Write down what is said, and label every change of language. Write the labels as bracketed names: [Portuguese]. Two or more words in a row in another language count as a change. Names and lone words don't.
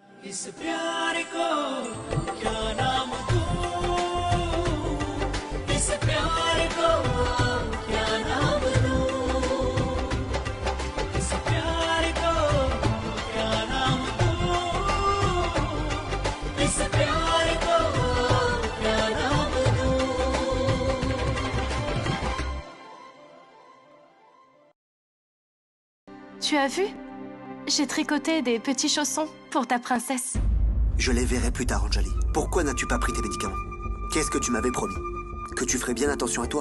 [Hindi] इस प्यार को क्या नाम दूं, इस प्यार को क्या नाम दूं, इस प्यार को क्या नाम दूं, इस प्यार को क्या नाम दूं। [French] Tu as vu? J'ai tricoté des petits chaussons pour ta princesse. Je les verrai plus tard, Anjali. Pourquoi n'as-tu pas pris tes médicaments? Qu'est-ce que tu m'avais promis? Que tu ferais bien attention à toi?